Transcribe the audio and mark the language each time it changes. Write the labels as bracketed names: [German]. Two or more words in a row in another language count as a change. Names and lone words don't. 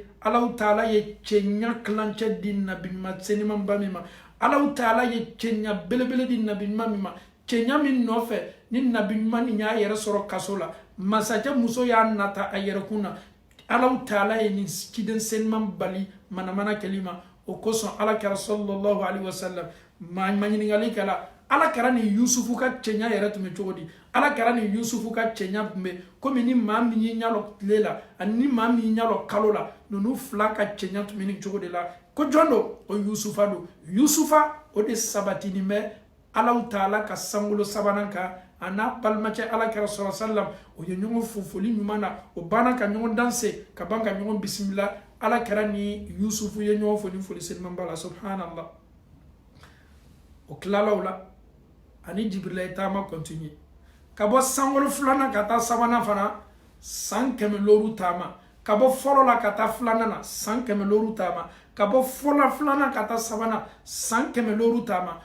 [Bambara] Alahu Taala ye cɛɲa kilancɛ di nabi ɲuman senimanba min ma. Alahu Taala ye cɛɲa belebele di nabi ɲuman min ma, cɛɲa min nɔfɛ ni nabi ɲuman nin y'a yɛrɛ sɔrɔ kaso la, masakɛ muso y'a nata a yɛrɛ kun na. Alahu Taala ye nin ciden seniman bali manamana kɛli ma. O kosɔn ala kɛra [Arabic] صلى الله عليه وسلم [Bambara] ma ɲininkali kɛla, ala kɛra ni Yusufu ka cɛɲa yɛrɛ tun bɛ cogo di? Ala kɛra ni Yusufu ka cɛɲa tun bɛ komi ni maa min y'i ɲalɔ tile la ani ni maa min y'i ɲalɔ kalo la, ninnu fila ka cɛɲa tun bɛ ni cogo de la. Ko jɔn do? O Yusufa do. Yusufa o de sabatini bɛ Alahu Taala ka sankolo sabanan kan a n'a balimacɛ ala kɛra [Arabic] صلى الله عليه وسلم. [Bambara] O ye ɲɔgɔn fo foli ɲuman na, o banna ka ɲɔgɔn danse ka ban ka ɲɔgɔn bisimila. Ala kɛra ni Yusufu ye ɲɔgɔn fo ni foli selimanba la subhanallah. O tilala o la ani Jibrila ye taama continue ka bɔ sankolo filanan ka taa sabanan fana san 100 taama, ka bɔ fɔlɔ la ka taa filanan na san 100 taama, ka bɔ fɔlɔ filanan ka taa sabanan san 100 taama.